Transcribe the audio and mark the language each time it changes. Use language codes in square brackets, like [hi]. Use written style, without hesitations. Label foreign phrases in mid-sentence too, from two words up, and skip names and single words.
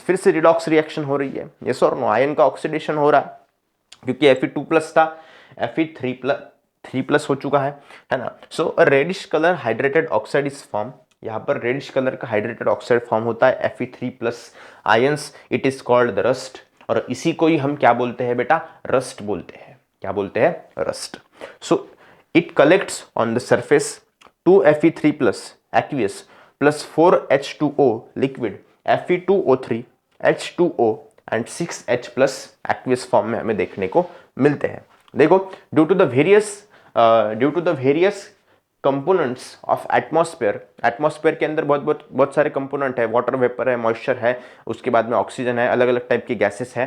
[hi] फिर से [en] redox reaction [hi] हो रही है, यस और नो, आयन का ऑक्सीडेशन हो रहा है क्योंकि Fe2+ था, Fe3+ हो चुका है ना। [en] so a reddish color hydrated oxide is form, [hi] यहाँ पर [en] reddish color [hi] का [en] hydrated oxide form [hi] होता है Fe3+ [en] ions, it is called the rust, [hi] और इसी को ही हम क्या बोलते हैं बेटा, रस्ट बोलते हैं। क्या बोलते हैं, [en] रस्ट। so it collects on the surface 2 Fe3+ aqueous plus 4 H2O liquid, Fe2O3, H2O and 6H+ aqueous [hi] फॉर्म में हमें देखने को मिलते हैं। देखो [en] due to the various components of atmosphere, [hi] एटमॉस्फेयर के अंदर बहुत सारे कंपोनेंट है, [en] water vapor [hi] है, मॉइस्चर है, उसके बाद में ऑक्सीजन है, अलग अलग टाइप की गैसेस है।